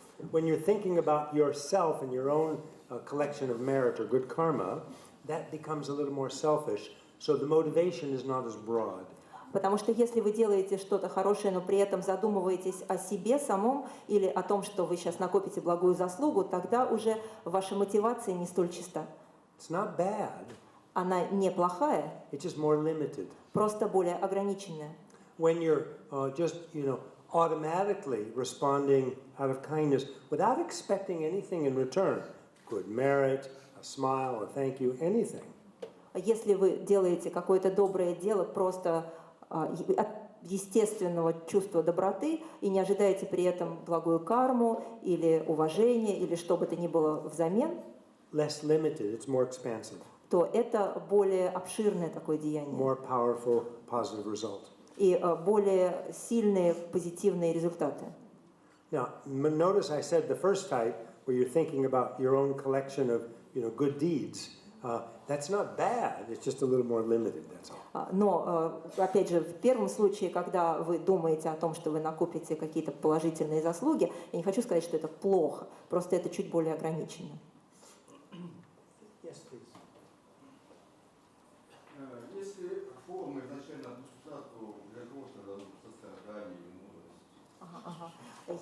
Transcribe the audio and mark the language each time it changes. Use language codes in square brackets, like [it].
[en] When you're thinking about yourself and your own collection of merit or good karma, that becomes a little more selfish, so the motivation is not as broad. [ru] Потому что если вы делаете что-то хорошее, но при этом задумываетесь о себе самом или о том, что вы сейчас накопите благую заслугу, тогда уже ваша мотивация не столь чиста. [en] It's not bad, [ru] Она не плохая, [en] it's just more limited. [ru] просто более ограниченная. [en] When you're just, automatically responding out of kindness without expecting anything in return, good merit, a smile, a thank you, anything. [ru] Если вы делаете какое-то доброе дело просто от естественного чувства доброты и не ожидаете при этом благую карму или уважение или что бы то ни было взамен, [en] Less limited, it's more expansive, [ru] то это более обширное такое деяние [en] more powerful, positive result. [ru] и более сильные позитивные результаты. [en] Now, notice I said the first type, where you're thinking about your own collection of, good deeds. That's not bad. It's just a little more limited. That's all. [ru] Но, опять же, в первом случае, когда вы думаете о том, что вы накопите какие-то положительные заслуги, я не хочу сказать, что это плохо, просто это чуть более ограничено. [en] Yes, please. [ru] Если форма изначально отсутствует, то для кого тогда сострадание и мудрость?